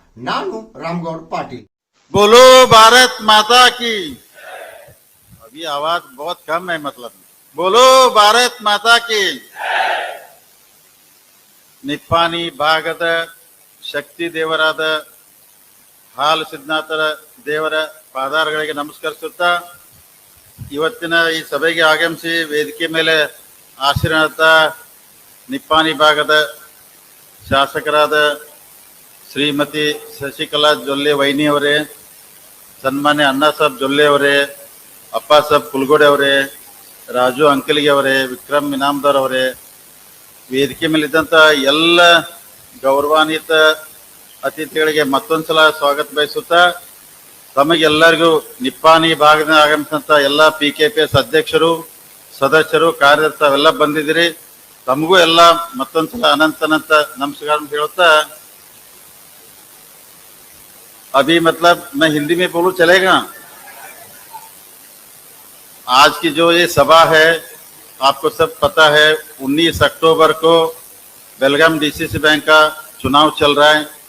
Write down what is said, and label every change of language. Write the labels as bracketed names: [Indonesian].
[Kannada] ನಾನು रामगौड़ पाटिल. [Hindi] बोलो भारत माता की। अभी आवाज बहुत कम है, मतलब बोलो भारत माता की। [Kannada] ನಿಪ್ಪಾಣಿ ಭಾಗದ ಶಕ್ತಿ ದೇವರಾದ ಹಾಲು ಸಿದ್ಧನಾಥರ ದೇವರ ಪಾದಾರಗಳಿಗೆ ನಮಸ್ಕರಿಸುತ್ತಾ ಇವತ್ತಿನ ಈ ಸಭೆಗೆ ಆಗಮಿಸಿ ವೇದಿಕೆ ಮೇಲೆ ಆಶೀರ್ವಾದ ನಿಪ್ಪಾಣಿ ಭಾಗದ ಶಾಸಕರಾದ ಶ್ರೀಮತಿ ಶಶಿಕಲಾ ಜೊಲ್ಲೆ ವೈನಿ ಅವರೇ, ಸನ್ಮಾನ್ಯ ಅಣ್ಣಾ ಸಾಹೇಬ್ ಜೊಲ್ಲೆ ಅವರೇ, ಅಪ್ಪ ಸಾಹೇಬ್ ಕುಲಗೋಡೆ ಅವರೇ, ರಾಜು ಅಂಕಲಿಗೆ ಅವರೇ, ವಿಕ್ರಮ್ ಇನಾಮದಾರ್ ಅವರೇ, ವೇದಿಕೆ ಮೇಲಿದ್ದಂಥ ಎಲ್ಲ ಗೌರವಾನ್ವಿತ ಅತಿಥಿಗಳಿಗೆ ಮತ್ತೊಂದ್ಸಲ ಸ್ವಾಗತ ಬಯಸುತ್ತಾ ತಮಗೆಲ್ಲರಿಗೂ ನಿಪ್ಪಾಣಿ ಭಾಗದ ಆಗಮಿಸಿದಂಥ ಎಲ್ಲ PKPS ಅಧ್ಯಕ್ಷರು, ಸದಸ್ಯರು, ಕಾರ್ಯದರ್ಶಿ ಅವೆಲ್ಲ ಬಂದಿದ್ದೀರಿ. ತಮಗೂ ಎಲ್ಲ ಮತ್ತೊಂದ್ಸಲ ಅನಂತ ನಮಸ್ಕಾರ ಹೇಳುತ್ತಾ [Hindi] अभी मतलब मैं हिंदी में बोलूं चलेगा? आज की जो ये सभा है आपको सब पता है, 19 अक्टूबर को बेलगाम DCC बैंक का चुनाव चल रहा है.